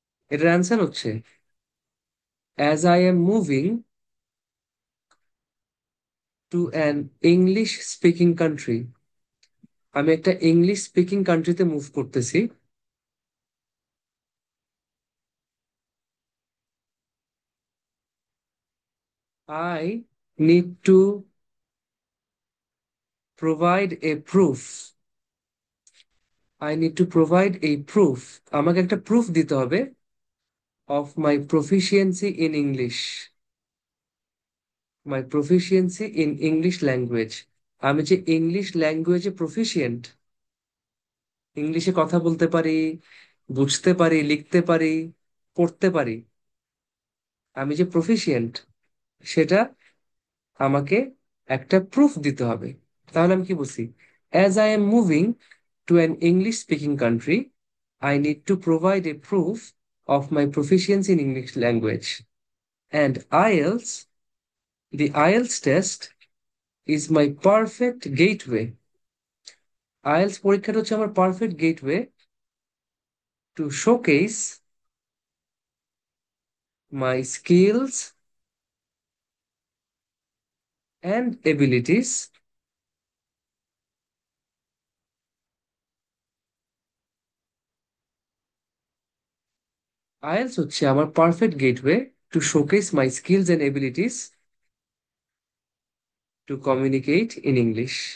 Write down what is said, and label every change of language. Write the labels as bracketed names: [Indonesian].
[Bangla] এটার অ্যান্সার হচ্ছে, [English] as I am moving to an English speaking country, [Bangla] আমি একটা ইংলিশ স্পিকিং কান্ট্রিতে মুভ করতেছি, [English] I need to provide a proof. I need to provide a proof. [Bangla] আমাকে একটা proof দিতে হবে [English] of my proficiency in English. My proficiency in English language. [Bangla] আমি যে ইংলিশ ল্যাঙ্গুয়েজে প্রফিসিয়েন্ট, ইংলিশে কথা বলতে পারি, বুঝতে পারি, লিখতে পারি, পড়তে পারি, আমি যে প্রফিসিয়েন্ট, সেটা আমাকে একটা প্রুফ দিতে হবে। তাহলে আমি কি বলছি, [English] As I am moving to an English speaking country, I need to provide a proof of my proficiency in English language. And IELTS, the IELTS test is my perfect gateway. [Bangla] IELTS পরীক্ষাটা হচ্ছে আমার [English] Perfect gateway to showcase my skills and abilities IELTS হচ্ছে আমার perfect gateway to showcase my skills and abilities to communicate in English.